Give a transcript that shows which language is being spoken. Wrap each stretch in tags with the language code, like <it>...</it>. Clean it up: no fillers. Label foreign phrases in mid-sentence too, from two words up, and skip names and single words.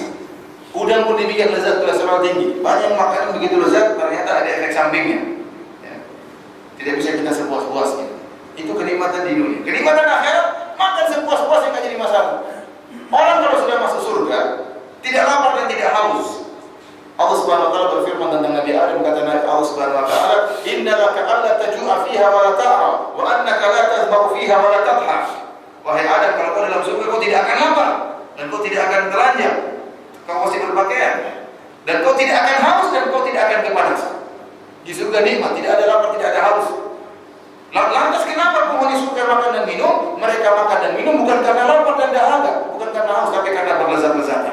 <id>Udang pun dibikin lezat, kolesterol tinggi. Banyak makanan begitu lezat, ternyata ada efek sampingnya. Ya. Tidak bisa kita sepuas-puasnya. Itu kenikmatan di dunia. Kenikmatan akhirat, makan sepuas-puasnya nggak jadi masalah. Orang kalau sudah masuk surga, tidak lapar dan tidak haus. Allah</id> <ar>سبحانه وتعالى</ar> <id>berfirman tentang Nabi Adam, kata Allah</id> <ar>سبحانه وتعالى, إن لك ألا تجوع فيها ولا تعرى وأنك لا تظمأ فيها ولا تضحى.</ar> <id>Wahai Adam, kalau kau dalam surga kau tidak akan lapar dan kau tidak akan telanjang. Kau masih berpakaian dan kau tidak akan haus dan kau tidak akan kepanasan. Di surga nikmat, tidak ada lapar, tidak ada haus. Lantas kenapa penghuni surga makan dan minum? Mereka makan dan minum bukan karena lapar dan dahaga, bukan karena haus, tapi karena berlezat-lezatan.</id>